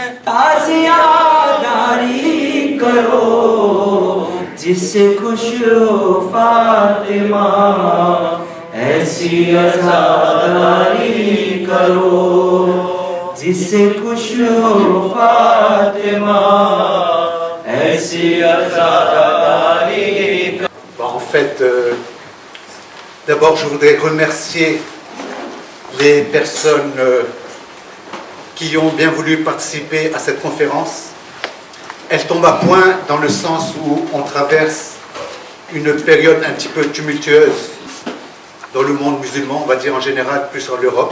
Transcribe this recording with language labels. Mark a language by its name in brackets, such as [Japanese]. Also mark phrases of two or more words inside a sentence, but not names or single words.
[Hindi] ताज़ियादारी करो जिससे खुश हो फातिमा, ऐसी अज़ादारी करो जिससे खुश हो फातिमा, ऐसी अज़ादारी करो। [French] En fait, d'abord je voudrais remercier les personnes qui ont bien voulu participer à cette conférence. Elle tombe à point dans le sens où on traverse une période un petit peu tumultueuse dans le monde musulman, on va dire en général, plus en Europe.